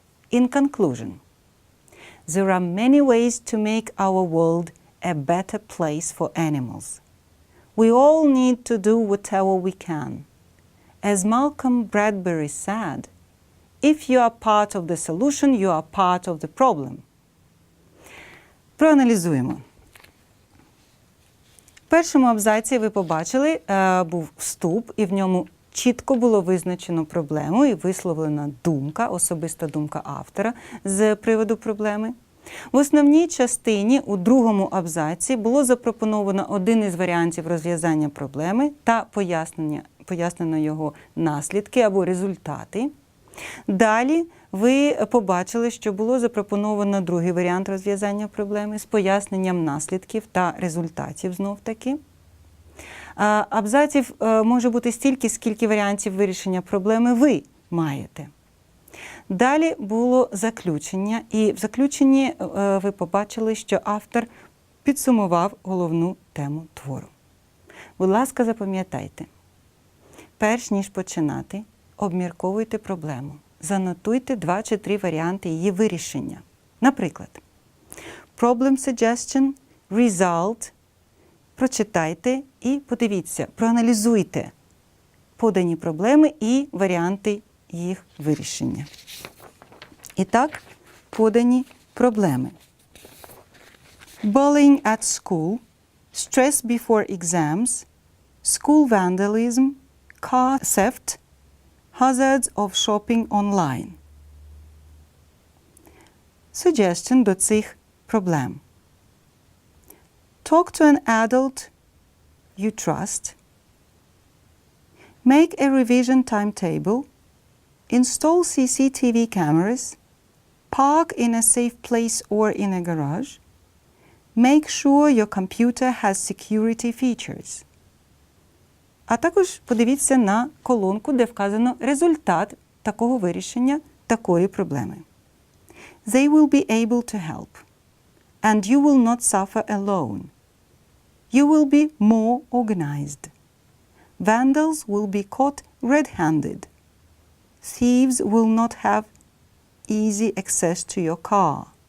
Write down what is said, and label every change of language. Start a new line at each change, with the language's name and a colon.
English: In conclusion, there are many ways to make our world a better place for animals. We all need to do whatever we can. As Malcolm Bradbury said, if you are part of the solution, you are part of the problem.
Ukrainian: Проаналізуємо. В першому абзаці ви побачили, був вступ, і в ньому чітко було визначено проблему і висловлена думка, особиста думка автора з приводу проблеми. В основній частині, у другому абзаці, було запропоновано один із варіантів розв'язання проблеми та пояснено його наслідки або результати. Далі ви побачили, що було запропоновано другий варіант розв'язання проблеми з поясненням наслідків та результатів знов-таки. Абзаців може бути стільки, скільки варіантів вирішення проблеми ви маєте. Далі було заключення, і в заключенні ви побачили, що автор підсумував головну тему твору. Будь ласка, запам'ятайте, перш ніж починати, обмірковуйте проблему. Занотуйте 2 чи 3 варіанти її вирішення. Наприклад,
English: problem suggestion, result.
Ukrainian: Прочитайте і подивіться, проаналізуйте подані проблеми і варіанти їх вирішення. І так, подані проблеми.
English: Bullying at school, stress before exams, school vandalism, car theft, hazards of shopping online.
Ukrainian: Suggestion до цих проблем.
English: Talk to an adult you trust. Make a revision timetable. Install CCTV cameras. Park in a safe place or in a garage. Make sure your computer has security features.
Ukrainian: А також подивіться на колонку, де вказано результат такого вирішення такої проблеми.
English: They will be able to help. And you will not suffer alone. You will be more organized. Vandals will be caught red-handed. Thieves will not have easy access to your car.